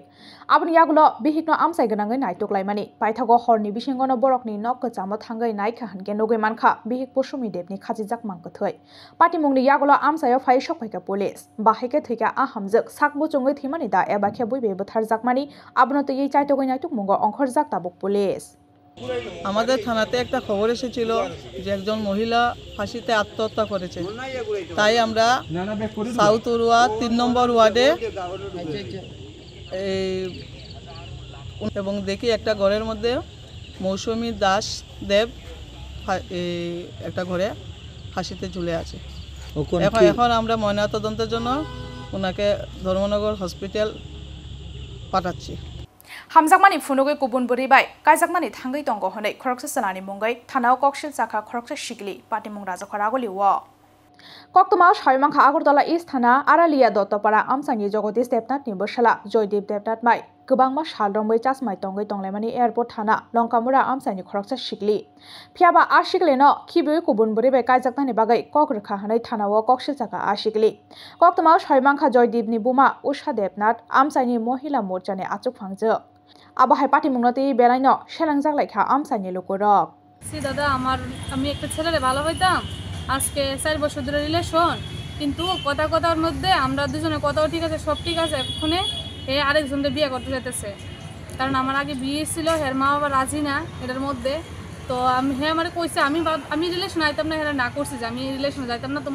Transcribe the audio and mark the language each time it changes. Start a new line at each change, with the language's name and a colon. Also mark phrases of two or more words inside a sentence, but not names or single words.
Kok Borok: Abni yagulo bihik no Amsai ganangai naitok laimani. Paithago hor ni bisingono borok ni nok kachamo thangai naikha hanke nogoi mankha bihik posumi deb ni khajijak mangkathai. Party mungni yagulo Amsayo phai sokpaika police. Bahike thika ahamjak sakbo chongai thimani da ebakhe buibe butharjakmani abno to ei chaitogoi naitok mungo onkhorjak tabuk police.
Bangla: আমাদের থানাতে একটা খবর এসেছিল যে একজন মহিলা ফাঁসিতে আত্মহত্যা করেছে তাই আমরা সাউথ উরুয়া 3 নম্বর ওয়ার্ডে এবং দেখি একটা ঘরের মধ্যে মৌসুমী দাস দেব একটা ঘরে ফাঁসিতে ঝুলে আছে এখন আমরা ময়নাতদন্তের জন্য ওনাকে ধর্মনগর হসপিটাল পাঠাচ্ছি
Kok Borok: Hamjakmani funogoi kubun buribai kaijakmani thangai tongo honai khoroksa sanani mungai thanao kokshil chakha khoroksa shigli party mung raja khoragoli wo Koktama Soimangkha Agartala East Thana Aralia Dottopara Amsani Jagodish Debnath ni Boshala Joydeep Debnath mai Gobangma Salrongbai Chasmai Tongai Tonglaimani Airport Thana Longkamura Amsani khoroksa shigli Phiaba ashigli no khibui kubun buribai kaijaknani bagai kokrkha hanai thanao kokshil chakha ashigli Koktama Soimangkha Joydeep ni buma Usha Debnath Amsani Mohila Morchani achuk phangjo Abahai party mungnoti belaino shelangjak laikha Amsani lokorok
Bangla: সি দাদা আমি একটা ছেলেরে ভালো হইতাম আজকে 4 বছর ধরে রিলেশন কিন্তু কথার মধ্যে আমরা দুজনে কথাও ঠিক আছে সব ঠিক আছে এখনে আরেকজনকে বিয়ে করতে যেতেছে কারণ আমার আগে বিয়ে ছিল হের মা বাবা রাজি না এটার মধ্যে তো আমারে কইছে আমি রিলেশন আইতাম না হেরা না করছি যে আমি রিলেশন যাইতাম না